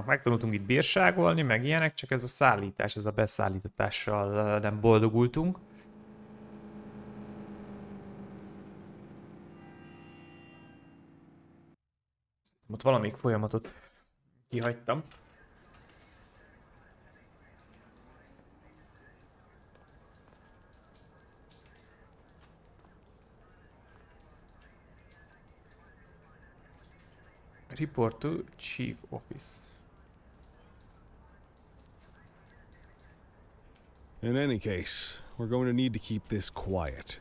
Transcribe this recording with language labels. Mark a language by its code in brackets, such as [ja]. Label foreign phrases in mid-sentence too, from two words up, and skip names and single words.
[hu] Megtanultunk itt bírságolni, meg ilyenek, csak ez a szállítás, ez a beszállítatással nem boldogultunk. Ott valamelyik folyamatot kihagytam. [en] Report to Chief Office. In any case, we're going to need to keep this quiet.